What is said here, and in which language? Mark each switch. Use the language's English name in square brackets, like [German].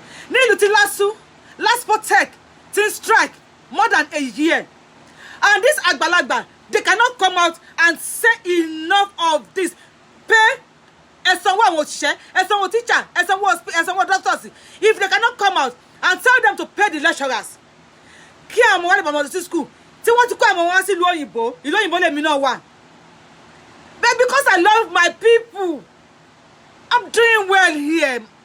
[Yoruba] Ní ìlú ti Laspo Tech ti [English] strike more than a year. And this àgbàlagbà, they cannot come out and say enough of this. [Yoruba] Pay ẹ̀sanwó àwọn òṣìṣẹ́, ẹ̀sanwó teacher, ẹ̀sanwó doctors. [English] If they cannot come out and tell them to pay the lecturers. [Yoruba] Kí àwọn wá lè bá wọn sí school. Tí wọ́n ti kó àwọn wá sí ìlú òyìnbó lèmi náà wà. [English] But because I love my people, I'm doing well here.